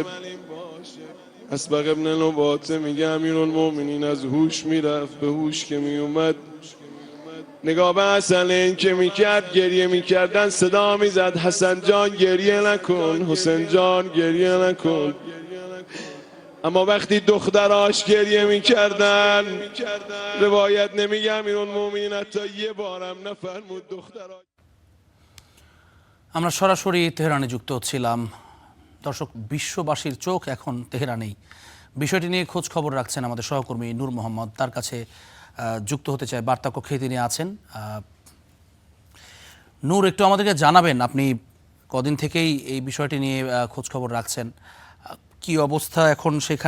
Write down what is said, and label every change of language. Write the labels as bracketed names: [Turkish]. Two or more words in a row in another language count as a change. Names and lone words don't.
[Persian] اسبق ابن نباته میگه امیرالمومنین از هوش میرفت، به هوش که میومد نگاه به حسنین که میکرد گریه میکردن صدا میزد حسن جان گریه نکن، حسین جان گریه نکن. اما وقتی دختراش گریه میکردن روایت نمیگه امیرالمومنین حتی یه بارم نفرمود دختراش। [Bangla] আমরা সরাসরি তেহরানে যুক্ত ছিলাম। দর্শক, বিশ্ববাসীর চোখ এখন তেহরানেই। বিষয়টি নিয়ে খোঁজ খবর রাখছেন আমাদের সহকর্মী নূর মোহাম্মদ। তার কাছে যুক্ত হতে চায়, বার্তা কক্ষে তিনি আছেন। নূর, একটু আমাদেরকে জানাবেন আপনি কদিন থেকেই এই বিষয়টি নিয়ে খোঁজ খবর রাখছেন, কি অবস্থা এখন সেখানে?